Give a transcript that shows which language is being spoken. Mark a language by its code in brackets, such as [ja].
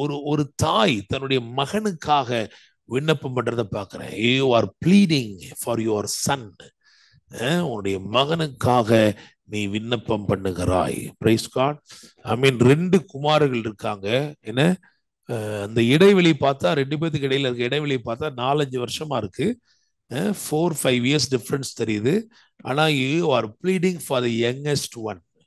[ta] ஒரு தாய் தன்னுடைய மகனுக்காக விண்ணப்பம் பண்றதை பார்க்கிறேன். [en] You are pleading for your son. [ta] உன்னுடைய மகனுக்காக நீ விண்ணப்பம் பண்ணுகிறாய். [en] Praise God. [ta] 2 குமாரர்கள் இருக்காங்க. என்ன அந்த இடைவெளி பார்த்தா 2 பேருக்கு இடையில இருக்க இடைவெளி பார்த்தா 4-5 வருஷமா இருக்கு. [en] 4-5 years difference தெரியுது. ஆனா you are pleading for the youngest one.